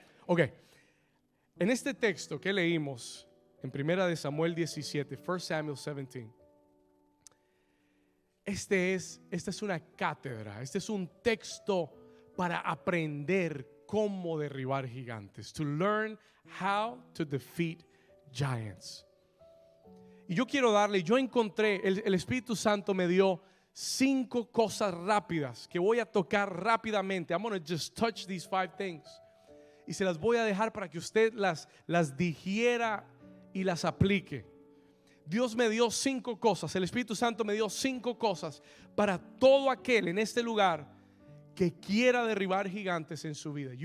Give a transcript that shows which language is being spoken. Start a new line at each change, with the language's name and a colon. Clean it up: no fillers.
Spanish: Ok, en este texto que leímos en Primera de Samuel 17, 1 Samuel 17, esta es una cátedra, este es un texto para aprender cómo derribar gigantes.
English: To learn how to defeat giants.
Spanish: Y yo encontré, el Espíritu Santo me dio 5 cosas rápidas que voy a tocar rápidamente.
English: I'm going to just touch these 5 things.
Spanish: Y se las voy a dejar para que usted las digiera y las aplique. Dios me dio 5 cosas, el Espíritu Santo me dio 5 cosas para todo aquel en este lugar que quiera derribar gigantes en su vida.